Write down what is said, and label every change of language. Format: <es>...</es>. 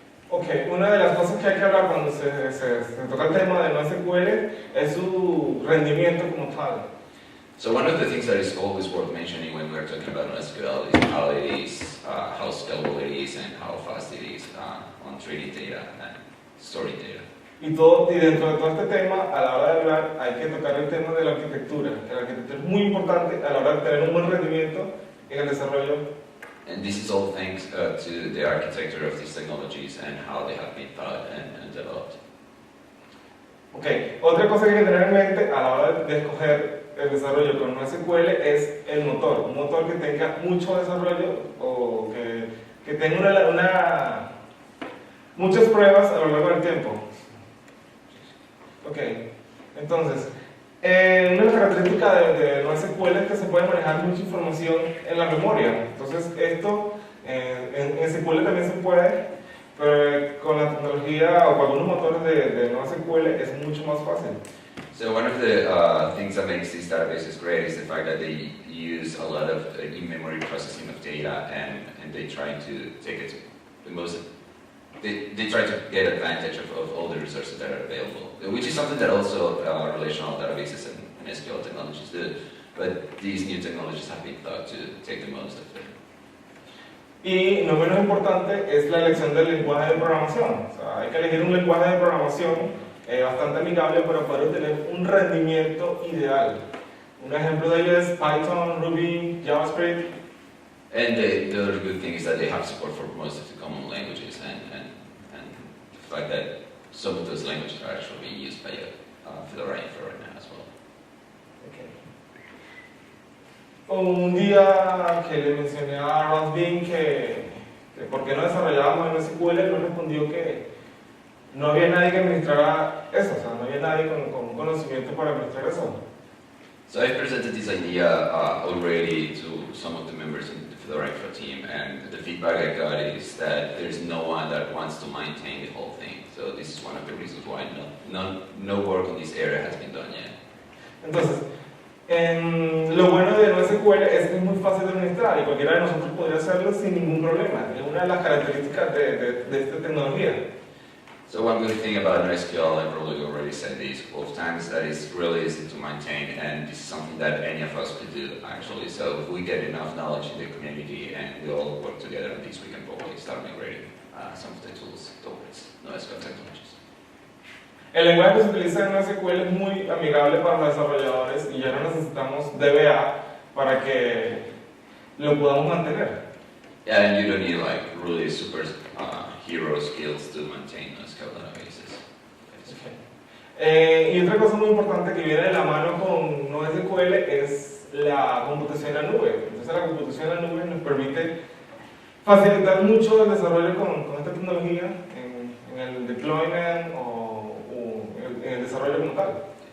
<es>Ok, una de las cosas que hay que hablar cuando se toca el tema de NoSQL es su rendimiento como tal.</es> <en>So one of the things that is always worth mentioning when we're talking about NoSQL is how it is, how scalable it is, and how fast it is on treating data and storing data.</en> <es>Y dentro de todo este tema, a la hora de hablar, hay que tocar el tema de la arquitectura, que la arquitectura es muy importante a la hora de tener un buen rendimiento en el desarrollo.</es> <en>And this is all thanks to the architecture of these technologies and how they have been thought and developed.</en> <es>Ok, otra cosa que hay que tener en mente a la hora de escoger el desarrollo con NoSQL es el motor. Un motor que tenga mucho desarrollo o que tenga muchas pruebas a lo largo del tiempo. Ok, entonces, una de las características de NoSQL es que se puede manejar mucha información en la memoria. Entonces, esto en SQL también se puede, pero con la tecnología o con algunos motores de NoSQL es mucho más fácil.</es> <en>So one of the things that makes these databases great is the fact that they use a lot of in-memory processing of data, and they try to take it the most. They try to get advantage of all the resources that are available, which is something that also relational databases and SQL technologies do. But these new technologies have been thought to take the most of it.</en> <es>Y no menos importante es la elección del lenguaje de programación. O sea, hay que elegir un lenguaje de programación bastante amigable para poder obtener un rendimiento ideal. Un ejemplo de ello es Python, Ruby, JavaScript.</es> <en>And the other good thing is that they have support for most of the common languages, and the fact that some of those languages are actually being used by Fedora Infra right now as well. Okay.</en> <es>Un día que le mencioné a Rasbin que por qué no desarrollábamos en SQL, nos respondió que no había nadie que administrara eso, o sea, no había nadie con conocimiento para administrar eso.</es> <en>So I presented this idea already to some of the members in the Fedora Infra team, and the feedback I got is that there's no one that wants to maintain the whole thing. So this is one of the reasons why no work on this area has been done yet.</en> <es>Entonces, lo bueno de NoSQL es que es muy fácil de administrar y cualquiera de nosotros podría hacerlo sin ningún problema. Es una de las características de esta tecnología.</es> <en>So one good thing about NoSQL, I probably already said this a couple of times, that it's really easy to maintain, and this is something that any of us could do actually. So if we get enough knowledge in the community and we all work together on this, we can probably start migrating some of the tools towards NoSQL technologies.</en> <es>El lenguaje que se utiliza en NoSQL es muy amigable para los desarrolladores y ya no necesitamos DBA para que lo podamos mantener.</es> <en>Yeah, and you don't need like really super hero skills to maintain NoSQL databases.</en> <es>Okay. Y otra cosa muy importante que viene de la mano con NoSQL es la computación en la nube. Entonces la computación en la nube nos permite facilitar mucho el desarrollo con esta tecnología en el deployment o en el desarrollo como tal.</es>